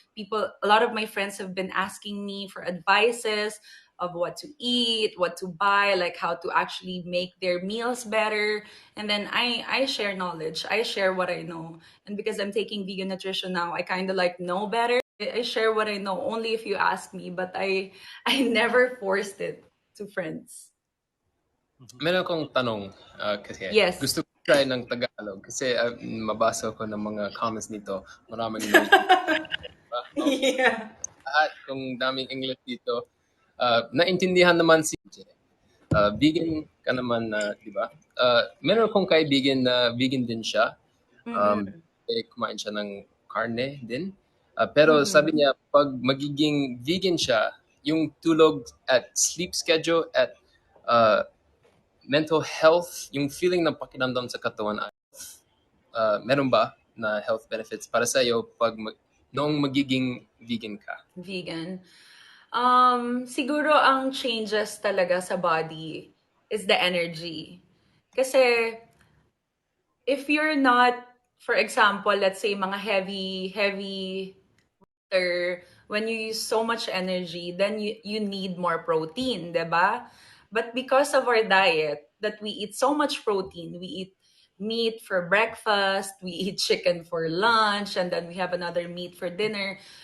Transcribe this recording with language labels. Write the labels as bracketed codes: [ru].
[en] A lot of my friends have been asking me for advices of what to eat, what to buy, like how to actually make their meals better. And then I share knowledge. I share what I know. And because I'm taking vegan nutrition now, I kind of like know better. I share what I know only if you ask me, but I never forced it to friends. Mhm. [tl] Meron akong tanong, kasi [en] Yes. [tl] gusto ko try ng Tagalog kasi mabasa ko ng mga comments nito, maraming no, [en] Yeah. [tl] lahat kung daming English dito. Naintindihan naman si MJ. Vegan ka naman na, di ba? Meron akong kaibigan na vegan din siya. Um, Mm-mm. kumain siya ng karne din. Pero sabi Mm-mm. niya, pag magiging vegan siya, yung tulog at sleep schedule at uh, mental health, yung feeling ng pakiramdam sa katawan, meron ba? na health benefits para sa'yo noong magiging vegan ka? [en] Vegan. [tl] Siguro ang [en] changes [tl] talaga sa [en] body is the energy. [tl] Kasi [en] if you're not, for example, let's say mga heavy after when you use so much energy, then you need more protein, [tl] diba? [en] But because of our diet, that we eat so much protein, we eat meat for breakfast, we eat chicken for lunch, and then we have another meat for dinner.